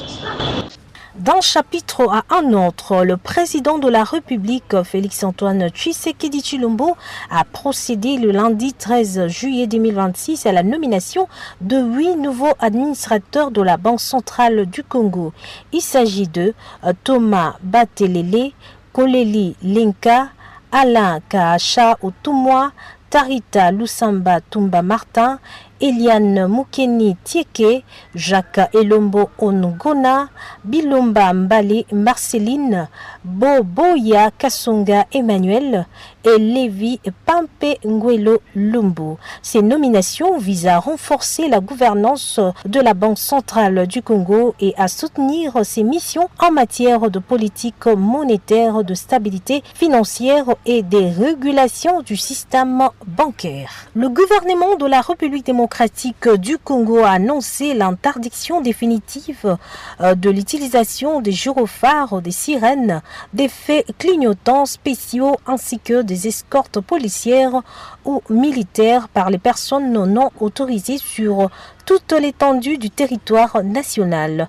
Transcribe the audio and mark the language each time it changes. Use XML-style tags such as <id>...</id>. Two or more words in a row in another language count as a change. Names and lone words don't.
<fr>D'un chapitre à un autre, le président de la République, Félix-Antoine Tshisekedi Tshilombo, a procédé le lundi 13 juillet 2026 à la nomination de 8 nouveaux administrateurs de la Banque centrale du Congo. Il s'agit de Thomas Batelele, Koleli Lenka, Alain Kaacha Otumwa, Tarita Lusamba Tumba Martin, Eliane Mukeni Tieke, Jacques Elombo Onugona, Bilomba Mbale Marceline, Boboya Kasonga Emmanuel, et Lévi Pampe Nguelo Lumbu. Ces nominations visent à renforcer la gouvernance de la Banque centrale du Congo et à soutenir ses missions en matière de politique monétaire, de stabilité financière et des régulations du système bancaire. Le gouvernement de la République démocratique du Congo a annoncé l'interdiction définitive de l'utilisation des gyrophares, des sirènes, des faits clignotants spéciaux ainsi que des escortes policières ou militaires par les personnes non autorisées sur toute l'étendue du territoire national.</fr>